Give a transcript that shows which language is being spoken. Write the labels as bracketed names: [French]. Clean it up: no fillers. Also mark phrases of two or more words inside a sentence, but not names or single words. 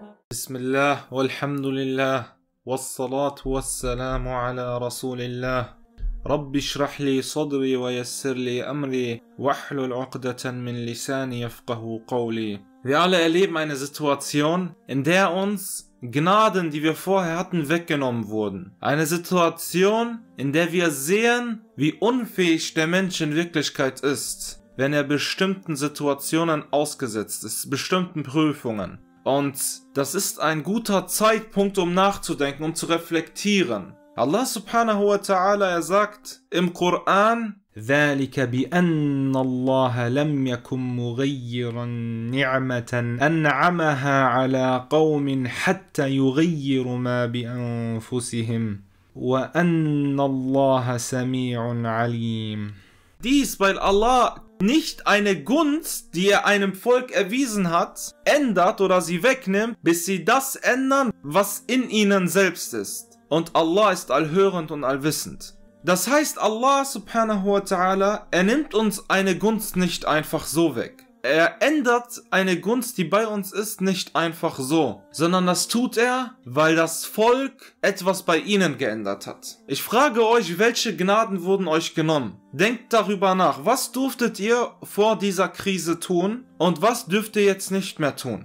[Arabic] بسم الله، والحمد لله، والصلاة والسلام على رسول الله. رب اشرح لي صدري ويسر لي أمري، واحلل عقدة من لساني يفقهوا قولي. [German] Wir alle erleben eine Situation, in der uns Gnaden, die wir vorher hatten, weggenommen wurden. Eine Situation, in der wir sehen, wie unfähig der Mensch in Wirklichkeit ist, wenn er bestimmten Situationen ausgesetzt ist, bestimmten Prüfungen. Und das ist ein guter Zeitpunkt, um nachzudenken, um zu reflektieren. [Arabic] الله سبحانه وتعالى, [German] er sagt im Koran: [Arabic] ذَلِكَ بِأَنَّ اللَّهَ لَمْ يَكُنْ مُغَيِّرًا نِعْمَةً أَنْعَمَهَا عَلَى قَوْمٍ حَتَّى يُغَيِّرُوا مَا بِأَنفُسِهِمْ وَأَنَّ اللَّهَ سَمِيعٌ عَلِيمٌ. [German] Dies, weil Allah nicht eine Gunst, die er einem Volk erwiesen hat, ändert oder sie wegnimmt, bis sie das ändern, was in ihnen selbst ist. Und Allah ist allhörend und allwissend. Das heißt, [Arabic] الله سبحانه وتعالى, [German] er nimmt uns eine Gunst nicht einfach so weg. Er ändert eine Gunst, die bei uns ist, nicht einfach so, sondern das tut er, weil das Volk etwas bei ihnen geändert hat. Ich frage euch, welche Gnaden wurden euch genommen? Denkt darüber nach, was durftet ihr vor dieser Krise tun und was dürft ihr jetzt nicht mehr tun?